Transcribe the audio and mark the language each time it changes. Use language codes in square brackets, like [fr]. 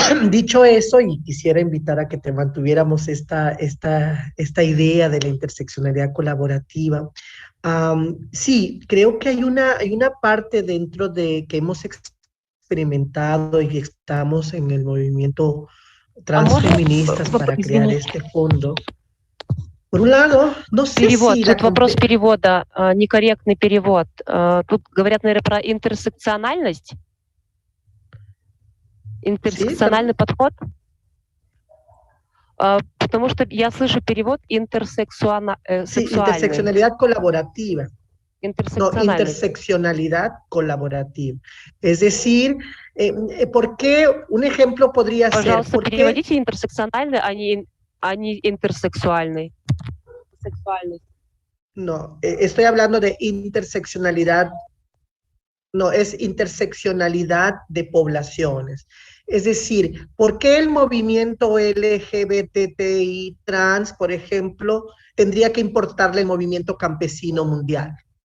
[es] Dicho eso, y quisiera invitar a que te mantuviéramos esta idea de la interseccionalidad colaborativa. Sí, creo que hay una parte dentro de que hemos experimentado y estamos en el movimiento transfeministas para crear este fondo. Por un lado, no sé [ru] перевод. [es] si... [ru] Тут вопрос перевода, некорректный перевод. Тут говорят, наверное, про интерсекциональность. Интерсекциональный подход? Потому что я слышу перевод интерсексуальный. [es] Sí, interseccionalidad colaborativa. No, interseccionalidad colaborativa. Es decir, ¿por qué? Un ejemplo podría ser... [ru] Пожалуйста, переводите интерсекциональный, а не интерсексуальный. [es] No, estoy hablando de interseccionalidad. No, es interseccionalidad de poblaciones. Es decir, ¿por qué el movimiento LGBTI trans, por ejemplo, tendría que importarle el movimiento campesino mundial?